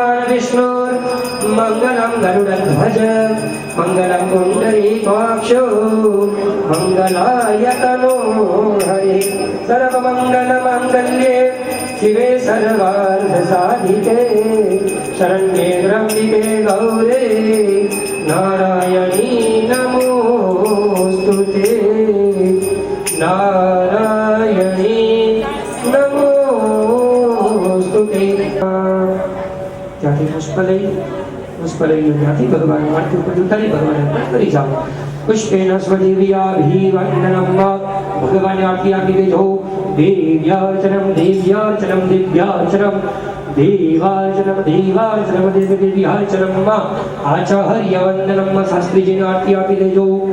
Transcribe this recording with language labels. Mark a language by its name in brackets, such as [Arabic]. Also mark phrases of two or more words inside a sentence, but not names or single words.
[Sanskrit] विष्णुर्मङ्गलं गरुडध्वज मङ्गलं पुण्डरीकाक्षो मङ्गलायतनो हरे सर्वमङ्गलमाङ्गल्ये शिवे सर्वार्थसाधिके शरण्ये त्र्यम्बिके गौरे नारायणी नमोस्तुते नारायणी नमोस्तुते [Gujarati] ત્યાંથી પુષ્પલય ત્યાંથી ભગવાન આરતી ઉપર ઉતારી ભગવાન અર્પણ કરી જાઓ [Sanskrit] પુષ્પેન સ્વદેવ્યાભિવંદનમ [Gujarati] ભગવાન આરતી આપી દેજો [Sanskrit] દેવ્યાર્ચનમ દેવ્યાર્ચનમ દેવ્યાર્ચનમ દેવાર્ચનમ દેવાર્ચનમ દેવ્યાર્ચનમ આચાર્યવંદનમ [Gujarati] શાસ્ત્રીજીને આરતી આપી દેજો